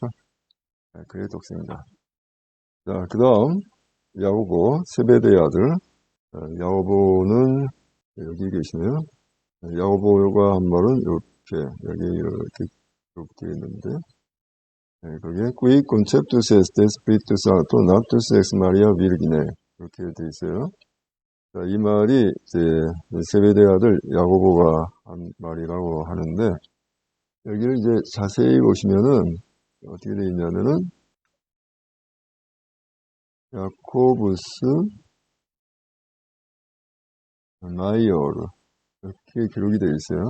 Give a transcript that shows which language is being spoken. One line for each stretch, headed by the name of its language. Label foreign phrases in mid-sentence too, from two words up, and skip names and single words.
Korean: 그의 독생자. 자, 그 다음 야고보 세베대의 아들. 야고보는 여기 계시네요. 야고보가 한 말은 이렇게 기록되어 있는데 거기에
Latin: qui conceptus est spiritus santo natus ex Maria virgine
Korean: 이렇게 되어 있어요. 자, 이 말이 이제 세베대 아들 야고보가 한 말이라고 하는데 여기를 이제 자세히 보시면은 어떻게 되어 있냐면은 야코부스 마이어르 이렇게 기록이 되어 있어요.